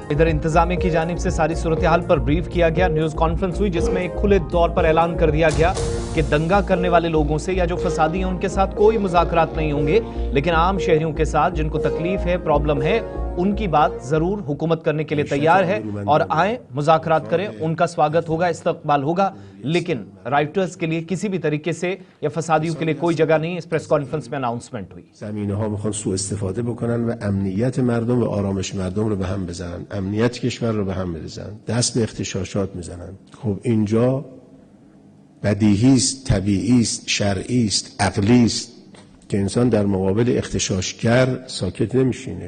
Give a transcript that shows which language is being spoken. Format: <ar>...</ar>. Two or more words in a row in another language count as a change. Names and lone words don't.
<ur>ادھر انتظامیہ کی جانب سے ساری صورتحال پر بریف کیا گیا،</ur> <en>news conference</en> <ur>ہوئی جس میں ایک کھلے طور پر اعلان کر دیا گیا کہ دنگا کرنے والے لوگوں سے یا جو فسادی ہیں ان کے ساتھ کوئی مذاکرات نہیں ہوں گے، لیکن عام شہریوں کے ساتھ جن کو تکلیف ہے، پرابلم ہے، ان کی بات ضرور حکومت کرنے کے لیے تیار ہے، اور آئیں مذاکرات کریں، ان کا سواگت ہوگا، استقبال ہوگا، لیکن رائٹرز کے لیے کسی بھی طریقے سے یا فسادیوں کے لیے کوئی جگہ نہیں۔ اس</ur> <en>press conference</en> <ur>میں اناؤنسمنٹ ہوئی۔</ur> <fa>زمینه‌ها میخوان سوء استفاده بکنن و امنیت مردم و آرامش مردم رو به هم بزنن، امنیت کشور رو به هم بریزن، دست به اغتشاشات میزنن. خب اینجا بدیهی است، طبیعی است، شرعی است، عقلی است که انسان در مقابل اغتشاشگر ساکت نمیشینه.</fa>